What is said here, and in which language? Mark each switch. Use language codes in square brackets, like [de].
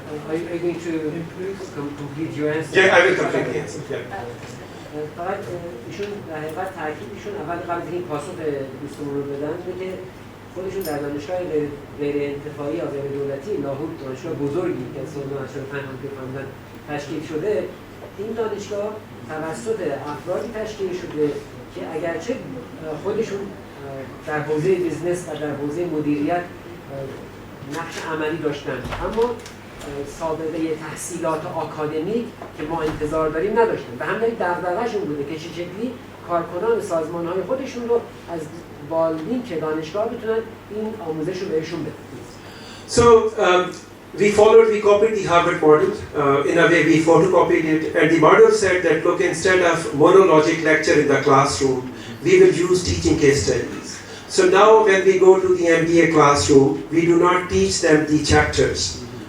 [en] Are you going to complete your answer? Yeah, I will complete the answer. Yeah. [fa] فقط ایشون در حقیقت تاکیدشون اول قبل از این پاسخ دوستمون رو بدن که خودشون در دانشگاه غیر انتفاعی یا غیر دولتی لاهور دانشگاه بزرگی که سال 1985 که فهمیدن تشکیل شده، این دانشگاه توسط افرادی تشکیل شده که اگرچه خودشون در حوزه بیزنس و در حوزه مدیریت نقش عملی داشتن، اما سابقه تحصیلات آکادمیک که ما انتظار داریم نداشتن. به همین دغدغه‌شون بوده که چه شکلی کارکنان سازمان‌های خودشون رو از بالینک دانشگاه بتونن این آموزش رو بهشون بدن. [en] So we copied the Harvard model. In a way, we photocopied it, and the model said that look, instead of monologic lecture in the classroom, we will use teaching case studies. So now, when we go to the MBA classroom, we do not teach them the chapters.